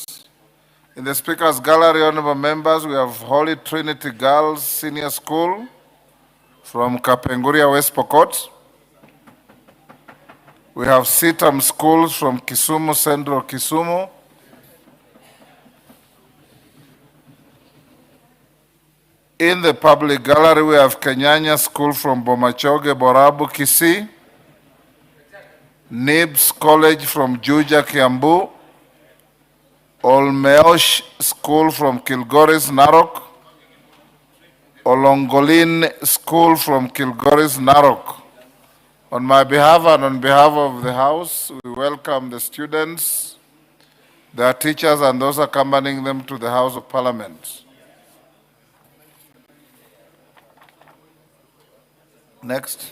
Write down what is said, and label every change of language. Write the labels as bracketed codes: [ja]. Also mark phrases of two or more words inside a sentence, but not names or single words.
[en] In the Speaker's Gallery, honorable members, we have Holy Trinity Girls Senior School from Kapenguria, West Pokot. We have Sitam Schools from Kisumu, Central Kisumu. In the public gallery, we have Kenyan School from Bomachoge, Borabu, Kisii. Nibs College from Juja, Kiambu. Olmeosh School from Kilgoris, Narok. Olongolin School from Kilgoris, Narok. On my behalf and on behalf of the House, we welcome the students, their teachers, and those accompanying them to the House of Parliament. Next.